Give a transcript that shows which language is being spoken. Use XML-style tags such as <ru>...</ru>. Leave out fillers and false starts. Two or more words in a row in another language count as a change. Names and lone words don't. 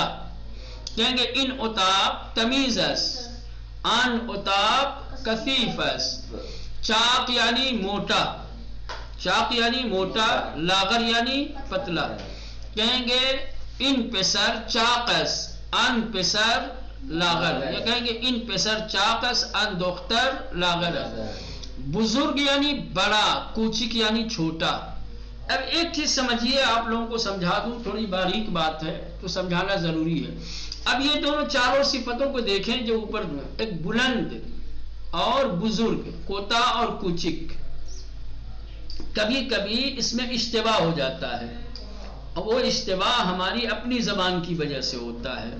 <ur>کہیں گے</ur> <fa>ان اتاب تمیزس، ان اتاب کثیفس.</fa> <ur>چاق یعنی موٹا، لاغر یعنی پتلا. کہیں گے</ur> <fa>ان پسر چاقس، ان پسر لاغر.</fa> <ur>یا کہیں گے</ur> <fa>ان پسر چاقس، ان دختر لاغر.</fa> <ur>بزرگ یعنی بڑا، کوچک یعنی چھوٹا. اب ایک چیز سمجھیے، آپ لوگوں کو سمجھا دوں، تھوڑی باریک بات ہے تو سمجھانا ضروری ہے. اب یہ دونوں چاروں صفتوں کو دیکھیں جو اوپر، ایک بلند اور بزرگ، کوتا اور کوچک. کبھی کبھی اس میں اشتباہ ہو جاتا ہے، اور وہ اشتباہ ہماری اپنی زبان کی وجہ سے ہوتا ہے.</ur>